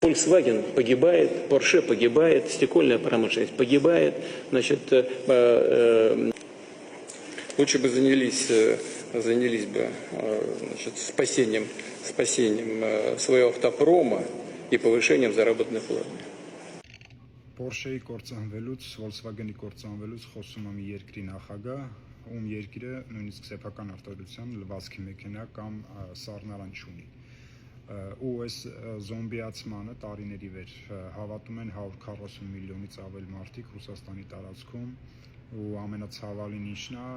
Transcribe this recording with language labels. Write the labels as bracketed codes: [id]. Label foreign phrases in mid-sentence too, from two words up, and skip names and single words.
[ru] Volkswagen погибает, Porsche погибает, стекольная промышленность погибает. Значит, лучше бы занялись бы значит, спасением своего автопрома и повышением заработных плат. [hy] Porsche-ի կործանվելուց, Volkswagen-ի կործանվելուց խոսում է մի երկրի նախագահ, ում երկիրը նույնիսկ սեփական արտադրության լվացքի մեքենա կամ սառնարան չունի։ Ու այս զոմբիացմանը տարիների վեր հավատում են 140 միլիոնից ավել մարդիկ Ռուսաստանի տարածքում ու ամենացավալին ինչն է